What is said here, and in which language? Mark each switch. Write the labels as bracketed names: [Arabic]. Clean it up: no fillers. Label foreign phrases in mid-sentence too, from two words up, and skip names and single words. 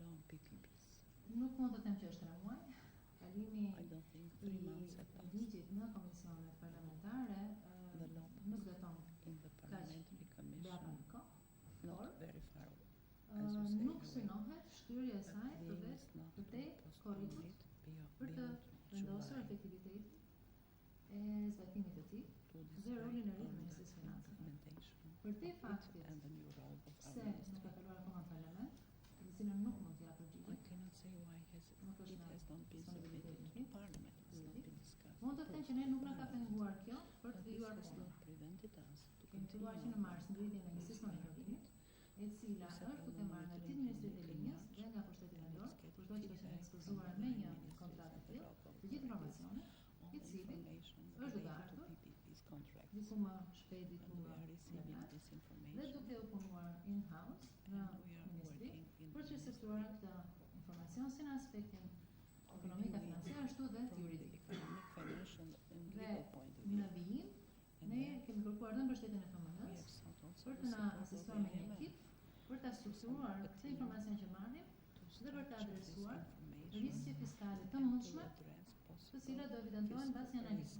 [Albanian] Nuk mund të them që është 3 muaj. Kalimi i ligjit në komisionet parlamentare nuk beton kaq brapa në kohë, por nuk synohet shtyrja e saj përveç korrigimit dhe rolin e ri të Ministrisë së Financave. Për te faktit [English] and the new role of [Albanian] se [English] our [Albanian] nuk [English] ministry. [Albanian] ka kaluar akoma në parlament, dhe cilën nuk mund t'ja [English] I [Albanian] përgjigjet, [English] cannot say why [Albanian] nuk është [English] it [Albanian] në [English] has not been submitted to Parliament. It's not been discussed. [Albanian] mund të them që ne nuk na ka penguar kjo për të [English] But this [Albanian] vijuar [English] has [Albanian] punën. [English] not prevented us to [Albanian] Kemi filluar që në mars ngritjen e njësisë monitorimit, e cila është duke marrë nga gjithë ministrit e linjës dhe nga pushteti vendor, kushdo që ka qenë ekspozuar me një kontratë të tillë, të gjithë informacionet, i cili është duke ardhur diku më shpejt, diku më lart, dhe duke u punuar in-house në ministri për të strukturuar këtë informacion si në aspektin ekonomik dhe financiar ashtu dhe juridik. Dhe në vijim ne kemi kërkuar dhe mbështetjen e FMN-s për të na asistuar me një ekip për ta strukturuar këtë informacion që marrim dhe për të adresuar risqe fiskale të mundshme, të cilat do evidentohen mbas një analizë.